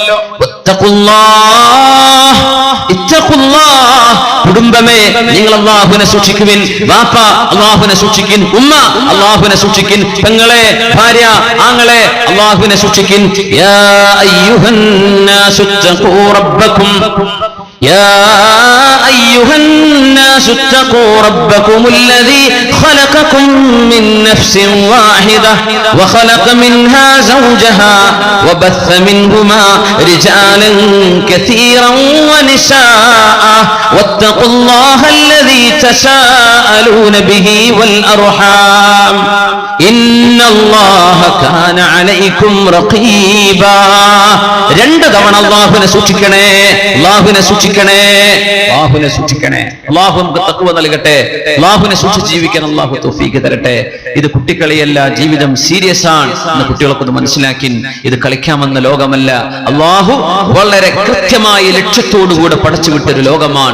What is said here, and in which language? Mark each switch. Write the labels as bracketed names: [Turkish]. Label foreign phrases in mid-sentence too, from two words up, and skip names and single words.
[Malayalam] കുടുംബമേ, നിങ്ങൾ അല്ലാഹുവിനെ സൂക്ഷിക്കുവിൻ. വാപ്പ അല്ലാഹുവിനെ സൂക്ഷിക്കിൻ, ഉമ്മ അല്ലാഹുവിനെ സൂക്ഷിക്കിൻ, പെങ്ങളെ, ഭാര്യ, ആങ്ങളെ അല്ലാഹുവിനെ സൂക്ഷിക്കിൻ. [Arabic] يا أيها الناس اتقوا ربكم يا أيها الناس اتقوا ربكم الذي خلقكم من نفس واحدة وخلق منها زوجها وبث منهما رجالا كثيرا ونساء واتقوا الله الذي تساءلون به والأرحام إن الله كان عليكم رقيبا. [Malayalam] 2 തവണ അല്ലാഹുവിനെ സൂക്ഷിക്കണേ, അല്ലാഹുവിനെ സൂക്ഷിക്കണേ, അല്ലാഹുവിനെ സൂക്ഷിക്കണേ. അല്ലാഹു നമുക്ക് തഖ്വ നൽകട്ടെ. അല്ലാഹുവിനെ സൂക്ഷിച്ച് ജീവിക്കാൻ അല്ലാഹു തൗഫീഖ് തരട്ടെ. ഇത് കുട്ടിക്കളിയല്ല, ജീവിതം സീരിയസ് ആണ് എന്ന് കുട്ടികൾക്കൊന്ന് മനസ്സിലാക്കി. ഇത് കളിക്കാമെന്ന ലോകമല്ല, അള്ളാഹു വളരെ കൃത്യമായ ലക്ഷ്യത്തോടുകൂടെ പടച്ചുവിട്ടൊരു ലോകമാണ്.